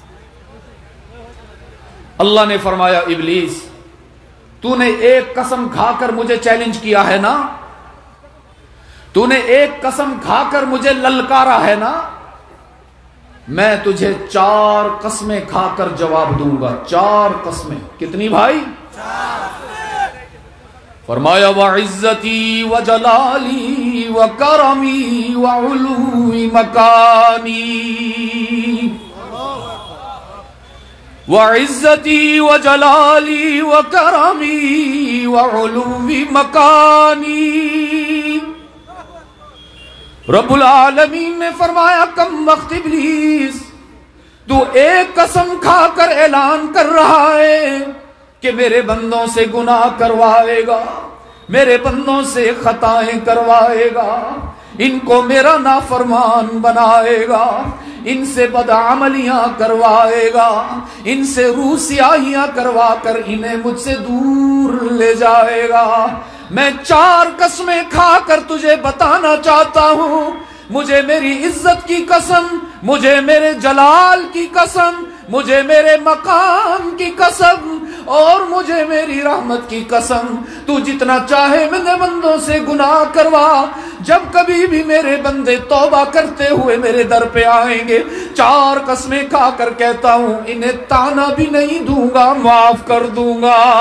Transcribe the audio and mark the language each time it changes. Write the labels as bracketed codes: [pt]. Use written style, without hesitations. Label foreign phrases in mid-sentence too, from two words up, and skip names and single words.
[ur] اللہ نے فرمایا ابلیس تو نے ایک قسم کھا کر مجھے چیلنج کیا ہے نا، تو نے ایک قسم کھا کر مجھے للکارا ہے نا، میں تجھے 4 قسمیں کھا کر جواب دوں گا۔ 4 قسمیں، کتنی بھائی؟ فرمایا [ar] وعزتی وجلالی وکرمی وعلو مکانی، وعزتی وجلالی وکرمی وعلو مکانی۔ [ur] رب العالمین نے فرمایا کم وقت ابلیس تو ایک قسم کھا کر اعلان کر رہا ہے کہ میرے بندوں سے گناہ کروائے گا، میرے بندوں سے خطائیں کروائے گا، انکو میرا نافرمان بنائے گا، ان سے بدعملیاں کروائے گا، ان سے روسیاہیاں کروا کر انہیں مجھ سے دور لے جائے گا. میں 4 قسمیں کھا کر تجھے بتانا چاہتا ہوں، مجھے میری عزت کی قسم، مجھے میرے جلال کی قسم، مجھے میرے مقام کی قسم اور مجھے میری رحمت کی قسم، تو جتنا چاہے میرے بندوں سے گناہ کروا، جب کبھی بھی میرے بندے توبہ کرتے ہوئے میرے در پہ آئیں گے، 4 قسمیں کھا کر کہتا ہوں انہیں طعنہ بھی نہیں دوں گا، معاف کر دوں گا.